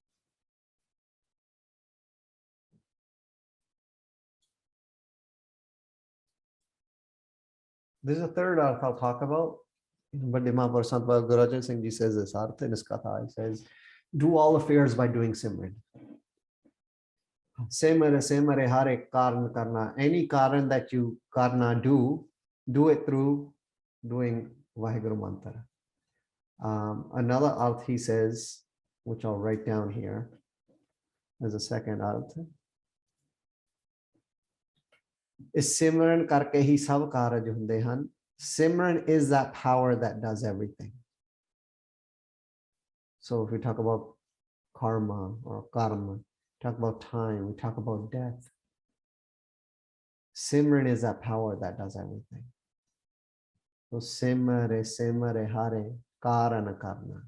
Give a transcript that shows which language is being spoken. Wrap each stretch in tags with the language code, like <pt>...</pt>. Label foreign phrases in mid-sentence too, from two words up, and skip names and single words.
<en>This is the third artha I'll talk about. But the Mahaprabhu Sant Bhagavad Guru Singh Ji says this artha in his katha. He says, do all affairs by doing Simran.</en> <pa>ਸਿਮਰੇ ਹਰੇ ਕਰਨ ਕਰਨਾ.</pa> <en>Any karan that you karna do it through doing Vaheguru Mantra. Another arth he says, which I'll write down here as a second arth, is</en> <pa>ਸਿਮਰਨ ਕਰਕੇ ਹੀ ਸਭ ਕਾਰਜ ਹੁੰਦੇ ਹਨ.</pa> <en>Simran is that power that does everything. So if we talk about karma or karma, talk about time, we talk about death. Simran is that power that does everything. So</en> <pa>ਸਿਮਰੇ ਹਰੇ ਕਰਣਾ ਕਰਨਾ.</pa>